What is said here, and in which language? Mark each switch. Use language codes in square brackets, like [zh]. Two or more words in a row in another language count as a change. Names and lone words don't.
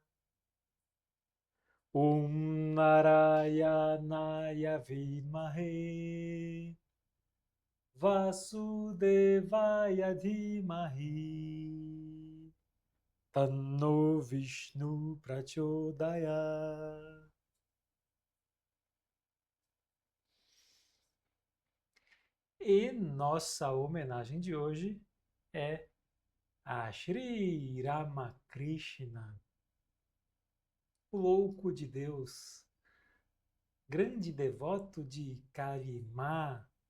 [sa] Om Narayanaya Vidmahe Vasudevaya Dhimahi Tanno Vishnu Prachodayat. [pt] E nossa homenagem de hoje é a Shri Ramakrishna, o louco de Deus, grande devoto de Kalimá,